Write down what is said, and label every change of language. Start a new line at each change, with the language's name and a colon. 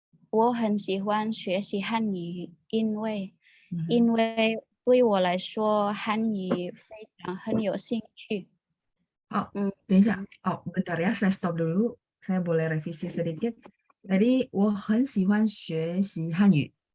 Chinese: 我很喜欢学习汉语，因为对我来说汉语非常很有兴趣。等一下，
Indonesian: bentar ya, saya stop dulu. Saya boleh revisi sedikit.
Chinese: Tadi, 我很喜欢学习汉语.